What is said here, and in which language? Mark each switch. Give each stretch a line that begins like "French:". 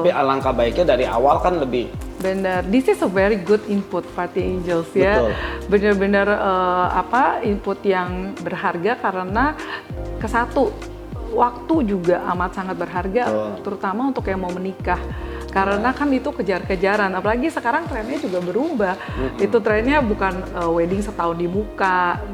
Indonesian: Tapi alangkah baiknya dari awal kan lebih. Benar.
English: This is a very good input, Party Angels ya.
Indonesian: Benar-benar input yang berharga karena kesatu waktu juga amat sangat berharga, terutama untuk yang mau menikah. Karena kan itu kejar-kejaran, apalagi sekarang trennya juga berubah. Itu trennya bukan wedding setahun di muka.